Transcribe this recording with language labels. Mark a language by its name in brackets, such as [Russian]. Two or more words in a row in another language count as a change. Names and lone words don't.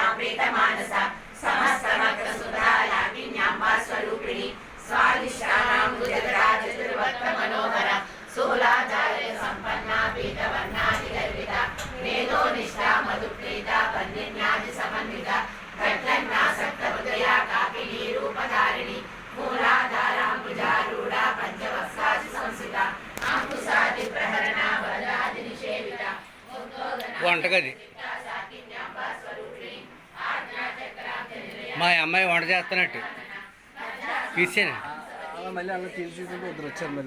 [Sanskrit] प्रीतमानसा समस्तमग्र सुधा राकिन्याम्बा स्वरूपिणी स्वादिष्टानां भुजगरा चतुर्वक्त्र मनोहर सोलाचार्य संपन्ना पीतवर्णादिगर्भिता वेदोनिष्ठा मधुप्रीता वन्यन्यादि समन्विता घट्टन्नासक्तमुदया काकिनी रूपधारिणी मूलाधाराम्बुजारूढा पंचवक्सादि संस्थिता अंकुशादि प्रहरणा वरदादि निषेविता [Telugu] వంటగది మా అమ్మాయి వంట చేస్తున్నట్టు తీసేనా మళ్ళీ అలా తీసుకుంటే ఇద్దరు వచ్చారు మళ్ళీ